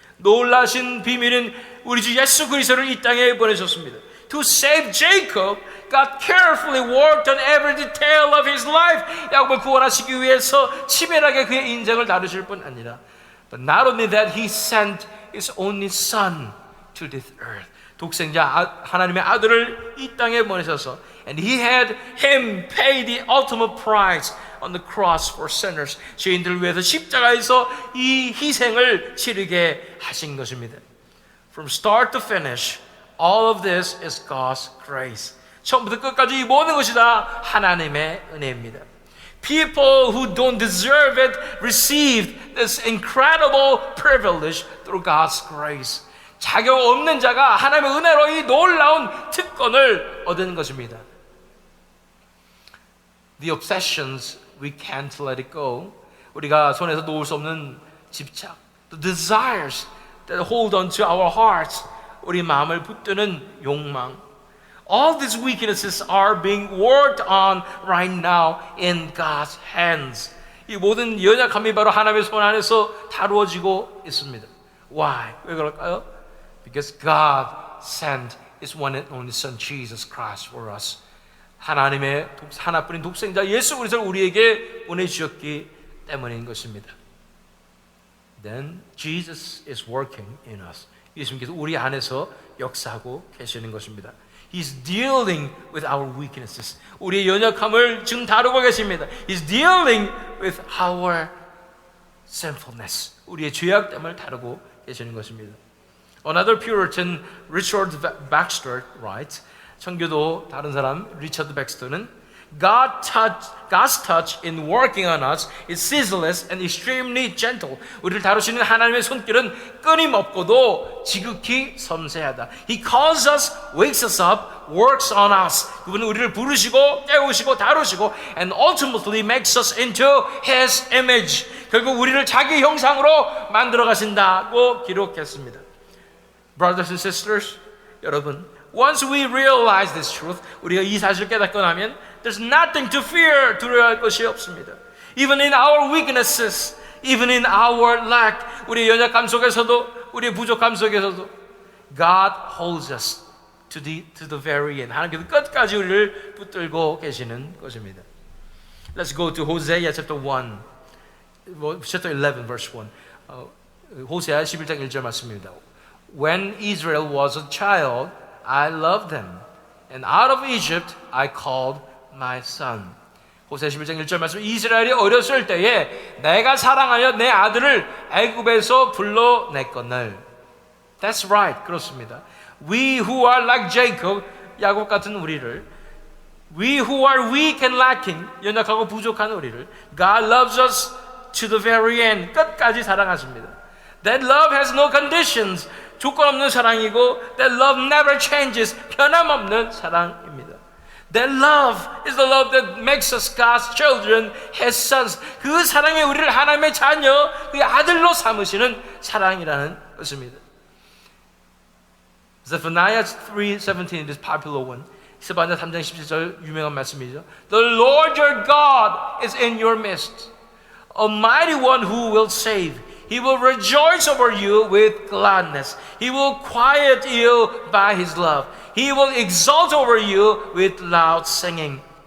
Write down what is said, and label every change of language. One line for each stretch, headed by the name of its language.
Korean: 놀라신 비밀인 우리 주 예수 그리스도를 이 땅에 보내셨습니다.
English: To save Jacob, God carefully worked on every detail of his life.
Korean: 야곱을 구원하시기 위해서 치밀하게 그의 인생을 다루실 뿐 아니라,
English: but not only that, He sent His only Son to this earth.
Korean: 독생자 하나님의 아들을 이 땅에 보내셔서,
English: and He had Him pay the ultimate price on the cross for sinners.
Korean: 죄인들을 위해서 십자가에서 이 희생을 치르게 하신 것입니다.
English: From start to finish, all of this is God's grace.
Korean: 처음부터 끝까지 이 모든 것이 다 하나님의 은혜입니다.
English: People who don't deserve it received this incredible privilege through God's grace.
Korean: 자격 없는 자가 하나님의 은혜로 이 놀라운 특권을 얻은 것입니다.
English: The obsessions we can't let it go.
Korean: 우리가 손에서 놓을 수 없는 집착.
English: The desires that hold on to our hearts.
Korean: 우리 마음을 붙드는 욕망.
English: All these weaknesses are being worked on right now in God's hands.
Korean: 이 모든 연약함이 바로 하나님의 손 안에서 다루어지고 있습니다.
English: Why?
Korean: 왜 그럴까요?
English: Because God sent His one and only Son Jesus Christ for us.
Korean: 하나님의 하나뿐인 독생자 예수 그리스도를 우리에게 보내주셨기 때문인 것입니다.
English: Then Jesus is working in us.
Korean: 예수님께서 우리 안에서 역사하고 계시는 것입니다.
English: He's dealing with our weaknesses.
Korean: 우리의 연약함을 지금 다루고 계십니다.
English: He's dealing with our sinfulness.
Korean: 우리의 죄악됨을 다루고 계시는 것입니다.
English: Another Puritan, Richard Baxter, writes,
Korean: 청교도 다른 사람 리처드 백스터는
English: God's touch in working on us is ceaseless and extremely gentle.
Korean: 우리를 다루시는 하나님의 손길은 끊임없고도 지극히 섬세하다.
English: He calls us, wakes us up, works on us.
Korean: 그분은 우리를 부르시고 깨우시고 다루시고
English: and ultimately makes us into His image.
Korean: 결국 우리를 자기 형상으로 만들어 가신다고 기록했습니다.
English: Brothers and sisters, 여러분, once we realize this truth,
Korean: 우리가 이 사실을 깨닫고 나면
English: there's nothing to fear,
Korean: 두려워할 것이 없습니다.
English: Even in our weaknesses, even in our lack,
Korean: 우리의 연약함 속에서도, 우리의 부족함 속에서도
English: God holds us to the very end.
Korean: 하나님께서 끝까지 우리를 붙들고 계시는 것입니다.
English: Let's go to Hosea chapter 1, chapter 11, verse 1.
Korean: 호세아 11장 1절 말씀입니다.
English: When Israel was a child, I loved them, and out of Egypt I called my son.
Korean: 호세아 11장 1절 말씀. 이스라엘이 어렸을 때에 내가 사랑하여 내 아들을 애굽에서 불러냈거늘.
English: That's right.
Korean: 그렇습니다.
English: We who are like Jacob,
Korean: 야곱 같은 우리를,
English: we who are weak and lacking,
Korean: 연약하고 부족한 우리를,
English: God loves us to the very end.
Korean: 끝까지 사랑하십니다.
English: That love has no conditions.
Korean: 조건 없는 사랑이고,
English: that love never changes.
Korean: 변함없는 사랑입니다.
English: That love is the love that makes us God's children, His sons.
Korean: 그 사랑이 우리를 하나님의 자녀, 그의 아들로 삼으시는 사랑이라는 것입니다.
English: Zephaniah 3:17 is popular one.
Korean: 스바냐 3장 17절 유명한 말씀이죠.
English: The Lord your God is in your midst, a mighty one who will save. He will rejoice over you with gladness. He will quiet you by His love. He will exult over you with loud singing.